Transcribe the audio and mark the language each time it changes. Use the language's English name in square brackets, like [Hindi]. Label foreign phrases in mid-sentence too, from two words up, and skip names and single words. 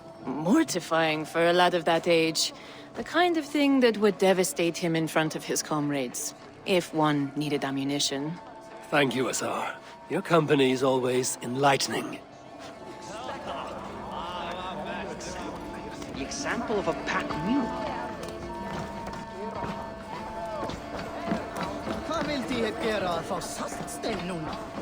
[English] Mortifying for a lad of that age. The kind of thing that would devastate him in front of his comrades, if one needed ammunition. Thank you, Asar. Your company is always enlightening. The example of a pack mule. [Icelandic] Hvað vildi ég gera að fá saltstein núna?